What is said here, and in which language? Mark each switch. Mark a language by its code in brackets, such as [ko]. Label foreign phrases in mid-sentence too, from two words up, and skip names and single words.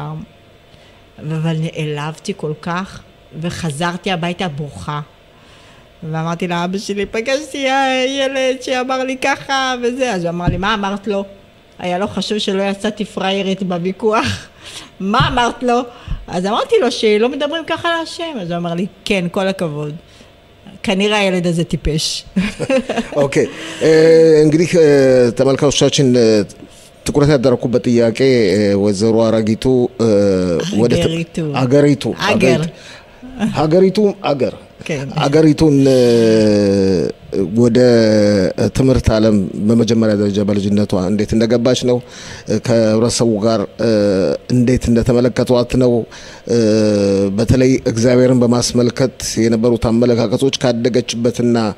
[he] אבל נעלבתי כל כך, וחזרתי הביתה ברוכה. ואמרתי לאבא שלי, פגשתי ילד שאמר לי ככה וזה, אז הוא אמר לי, מה אמרת לו? היה לו חשוב שלא יצאתי פריירית בוויכוח. מה אמרת לו? אז אמרתי לו שלא מדברים ככה על השם, אז הוא אמר לי, כן, כל הכבוד. כנראה ילד זה טיפש [am] ኦኬ እንግዲህ ተመልካቾቻችን ትኩረት ያደረኩበት ጥያቄ ወይዘሮ አራጊቱ ወደ ሀገሪቱ አገሪቱን ወደ ትምህርት ዓለም በመጀመሪያ ደረጃ በልጅነቷ እንዴት እንደገባች ነው ከህብረተሰቡ ጋር እንዴት እንደተመለከቷት ነው በተለይ እግዚአብሔርን በማስመልከት የነበሩት አመለካከቶች ካደገችበትና